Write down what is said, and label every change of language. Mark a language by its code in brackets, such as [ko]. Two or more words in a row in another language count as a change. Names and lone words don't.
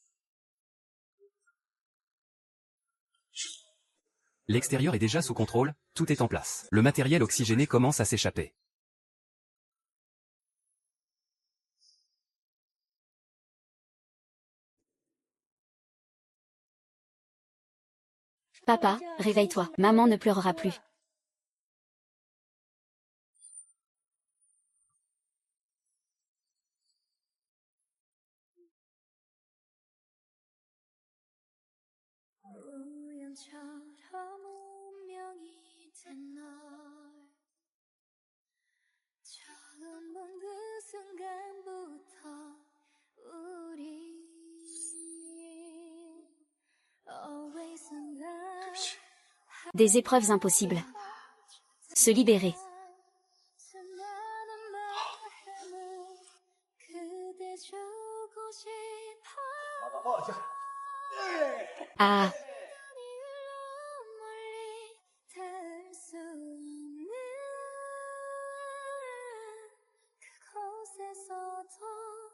[fr] L'extérieur est déjà sous contrôle, tout est en place. Le matériel oxygéné commence à s'échapper. Papa, réveille-toi. Maman ne pleurera plus. [ko] 우연처럼 운명이 된 날 처음 본 그 순간부터 우리 [en] always in love [fr] Des épreuves impossibles. Se libérer. [ko] 수많은 마음을 그대 주고 싶어 Ah, 멀리 닿을 수 없는 그곳에서도